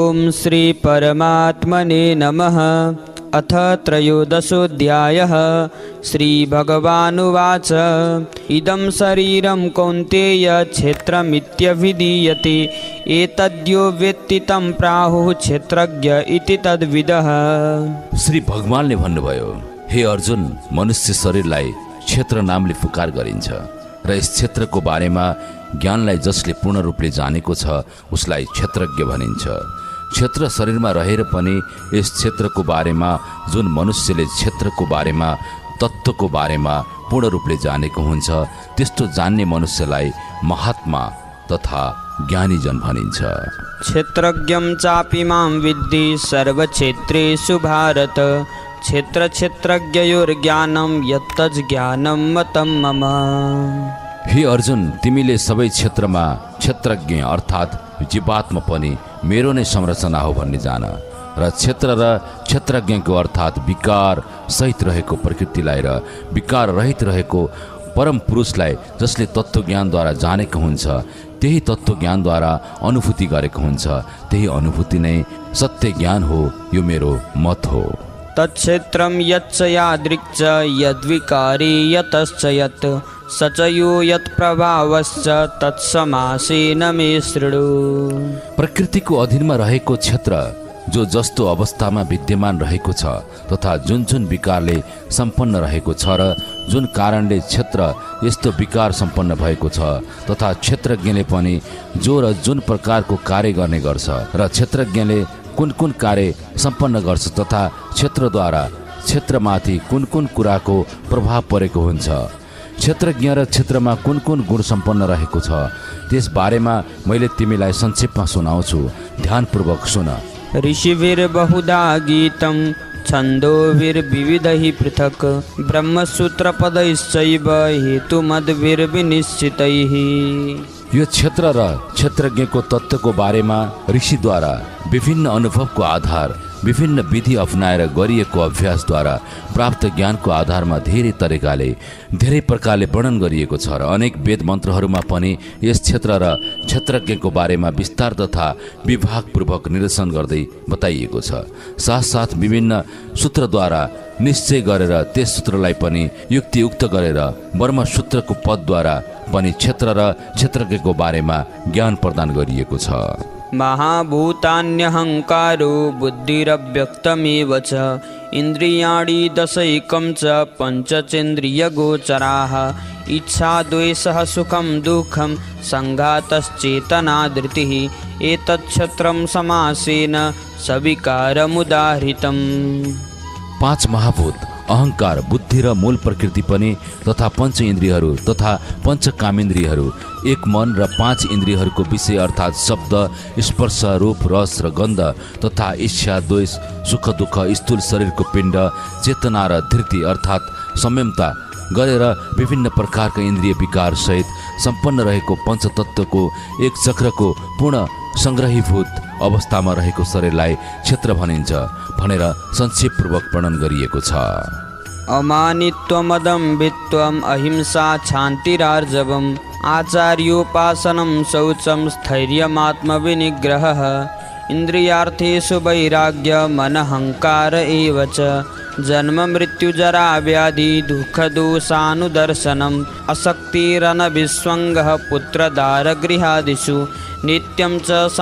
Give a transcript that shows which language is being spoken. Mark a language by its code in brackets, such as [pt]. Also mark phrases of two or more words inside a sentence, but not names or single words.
[sa] श्री परमात्मने नमः। अथ त्रयोदशोऽध्यायः। श्रीभगवानुवाच इदं शरीरं कौन्तेय क्षेत्रमित्यभिधीयते एतद्यो वेत्ति तं प्राहुः क्षेत्रज्ञ इति तद्विदः। [ne] श्री भगवानले भन्नुभयो, हे अर्जुन, मनुष्य शरीरलाई क्षेत्र नामले पुकार गरिन्छ र यस क्षेत्रको बारेमा ज्ञानलाई जसले पूर्ण रूपले जानेको छ उसलाई क्षेत्रज्ञ भनिन्छ। क्षेत्र शरीरमा रहेर पनि यस क्षेत्रको बारेमा जुन मनुष्यले क्षेत्रको बारेमा तत्त्वको बारेमा पूर्ण रूपले जानेको हुन्छ त्यस्तो जान्ने मनुष्यलाई महात्मा तथा ज्ञानीजन भनिन्छ। [sa] क्षेत्रज्ञं चापि मां विद्धि सर्वक्षेत्रेषु भारत। क्षेत्र क्षेत्रज्ञयोर्ज्ञानं यत्तज्ज्ञानं मतं मम। [ne] हे अर्जुन, तिमीले सबै क्षेत्रमा क्षेत्रज्ञ अर्थात् जीवात्मा पनि मेरो नै संरचना हो भन्ने जान र क्षेत्र र क्षेत्रज्ञको अर्थात् विकार सहित रहेको प्रकृतिलाई र विकार रहित रहेको परम पुरुषलाई जसले तत्त्वज्ञानद्वारा जानेको हुन्छ त्यही तत्त्वज्ञानद्वारा अनुभूति गरेको हुन्छ त्यही अनुभूति नै सत्य ज्ञान हो। यो मेरो मत हो। [sa] तत्क्षेत्रं यच्च यादृक् यद्विकारी यतश्च यत् स च यो यत्प्रभावश्च तत्समासेन मे शृणु। [ne] प्रकृतिको अधीनमा रहेको क्षेत्र जो जस्तो अवस्थामा विद्यमान रहेको छ तथा जुन जुन विकारले सम्पन्न रहेको छ र जुन कारणले क्षेत्र यस्तो विकार सम्पन्न भएको छ तथा क्षेत्रज्ञले पनि जो र जुन प्रकारको कार्य गर्ने गर्छ र क्षेत्रज्ञले कुन कुन कार्य सम्पन्न गर्छ तथा क्षेत्रद्वारा क्षेत्रमाथि कुन कुन कुराको प्रभाव परेको हुन्छ, क्षेत्रज्ञ र क्षेत्रमा कुन कुन गुण सम्पन्न रहेको छ त्यस बारेमा मैले तिमीलाई संक्षेपमा सुनाउँछु, ध्यानपूर्वक सुन। [sa] ऋषिभिर्बहुधा गीतं छन्दोभिर्विविधैः पृथक् ब्रह्मसूत्रपदैश्चैव हेतुमद्भिर्विनिश्चितैः। [ne] यो क्षेत्र र क्षेत्रज्ञको तत्त्वको बारेमा ऋषिद्वारा विभिन्न अनुभवको आधार विभिन्न विधि अपनाएर गरिएको अभ्यासद्वारा प्राप्त ज्ञानको आधारमा धेरै तरिकाले धेरै प्रकारले वर्णन गरिएको छ र अनेक वेद मन्त्रहरूमा पनि यस क्षेत्र र क्षेत्रज्ञको बारेमा विस्तार तथा विभागपूर्वक निरसन गर्दै बताइएको छ। साथसाथ विभिन्न सूत्रद्वारा निश्चय गरेर त्यस सूत्रलाई पनि युक्तियुक्त गरेर ब्रह्मसूत्रको पदद्वारा पनि क्षेत्र र क्षेत्रज्ञको बारेमा ज्ञान प्रदान गरिएको छ। [sa] महाभूतान्यहङ्कारो बुद्धिरव्यक्तमेव च इन्द्रियाणि दशैकं च पञ्चचेन्द्रियगोचराः इच्छा द्वेषः सुखं दुःखं सङ्घातश्चेतना धृतिः एतच्छत्रं समासेन सविकारमुदाहृतम्। [ne] 5 महाभूत अहंकार बुद्धि र मूल प्रकृति पनि तथा पंच इन्द्रियहरू तथा पंच कामेन्द्रियहरू एक मन र 5 इन्द्रियहरूको विषय अर्थात् शब्द स्पर्श रूप रस र गन्ध तथा इच्छा द्वेष सुख दुःख स्थूल शरीरको पिण्ड चेतना र धृति अर्थात् संयमता गरेर विभिन्न प्रकारका इन्द्रिय विकार सहित सम्पन्न रहेको पञ्चतत्त्वको एक चक्रको पूर्ण संग्रहीभूत अवस्थामा रहेको शरीरलाई क्षेत्र भनिन्छ भनेर संक्षेपपूर्वक वर्णन गरिएको छ। [sa] अमानित्वमदम्भित्वम् अहिंसा क्षान्तिरार्जवम् आचार्योपासनं शौचं स्थैर्यमात्मविनिग्रहः इन्द्रियार्थेषु वैराग्यमनहङ्कार एव च जन्म मृत्युजरा व्याधि दुःखदोषानुदर्शनम् असक्तिरनभिस्वङ्गः पुत्रदारगृहादिषु नित्यं च